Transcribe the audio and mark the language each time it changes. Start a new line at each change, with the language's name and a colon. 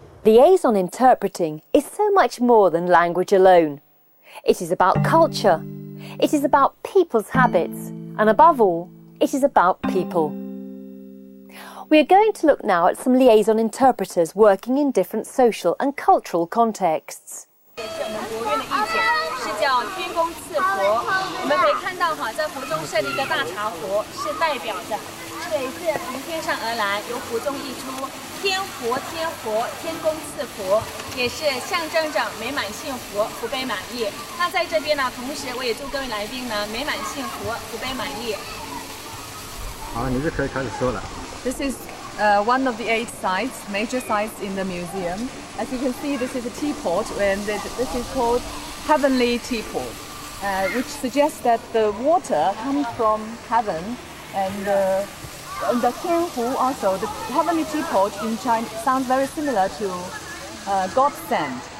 English: Liaison interpreting is so much more than language alone. It is about culture, it is about people's habits, and above all, it is about people. We are going to look now at some liaison interpreters working in different social and cultural contexts.
Chinese: 是叫天宫赐佛，我们可以看到哈，在佛中设立一个大茶壶，是代表着水是从天上而来，由壶中溢出，天佛天佛，天宫赐佛，也是象征着美满幸福，福杯满溢。那在这边呢，同时我也祝各位来宾呢美满幸福，福杯满溢。好，你就可以开始说了。
English: This is one of the 8 sites, major sites in the museum. As you can see, this is a teapot, and this is called Heavenly Teapot, which suggests that the water comes from heaven, and the Tianhu also, the Heavenly Teapot in China sounds very similar to God sent.